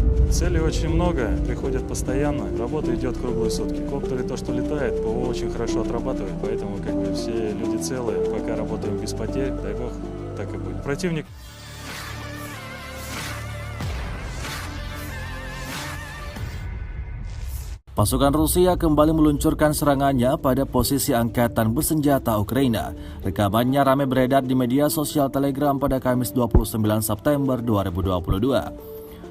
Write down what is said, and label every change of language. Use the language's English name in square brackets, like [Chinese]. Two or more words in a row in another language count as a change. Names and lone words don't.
[Russian] Целей очень много, приходят постоянно, работа идет круглые сутки. Коптеры то, что летает, ПВО очень хорошо отрабатывает, поэтому все люди целые, пока работаем без потерь, дай бог, так и будет. Противник. [Indonesian] Pasukan Rusia kembali meluncurkan serangannya pada posisi angkatan bersenjata Ukraina. Rekamannya ramai beredar di media sosial Telegram pada Kamis 29 September 2022.